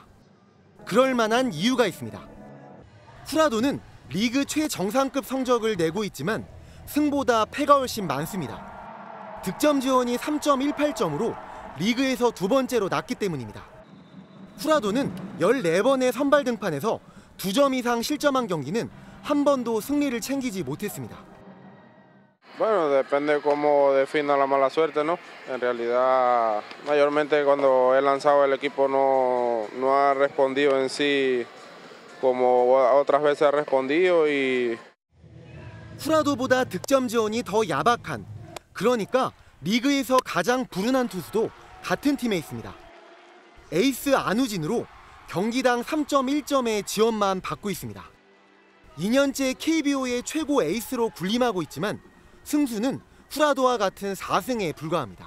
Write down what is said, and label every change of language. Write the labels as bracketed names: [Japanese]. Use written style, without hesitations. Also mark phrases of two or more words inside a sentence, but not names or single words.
[Korean] 그럴 만한 이유가 있습니다. 후라도는 리그 최정상급 성적을 내고 있지만 승보다 패가 훨씬 많습니다. 득점 지원이 3.18점으로 리그에서 두 번째로 낮기 때문입니다. 후라도는 14번의 선발 등판에서 2점 이상 실점한 경기는 한 번도 승리를 챙기지 못했습니다. [Spanish] Bueno, depende cómo defina la mala suerte, ¿no? En realidad, mayormente cuando he lanzado el equipo no ha respondido en sí como otras veces ha respondido y [Korean] 후라도보다 득점 지원이 더 야박한, 그러니까 리그에서 가장 불운한 투수도 같은 팀에 있습니다. 에이스 안우진으로 경기당 3.1점의 지원만 받고 있습니다. 2년째 KBO의 최고 에이스로 군림하고 있지만 승수는 후라도와 같은 4승에 불과합니다.